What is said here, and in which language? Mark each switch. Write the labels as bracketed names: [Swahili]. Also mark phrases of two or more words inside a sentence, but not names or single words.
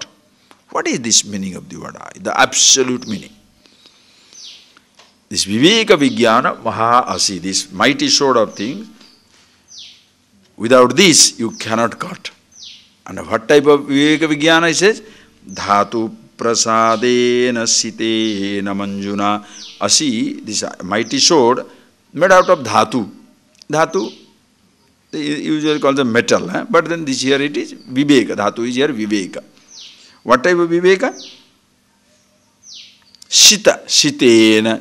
[English] What is this meaning of the word I? The absolute meaning. This [Sanskrit] विवेक विज्ञान महा असि, [English] this mighty sword of things, without this you cannot cut. And what type of [Sanskrit] विवेक विज्ञान, [English] he says? [Sanskrit] धातु प्रसादेन सितेन मञ्जुना. [English] Asi, this mighty sword, made out of dhatu. Dhatu, they usually call them metal, but then this here it is Viveka. Dhatu is here Viveka. What type of Viveka? [Sanskrit] शित, शितेन.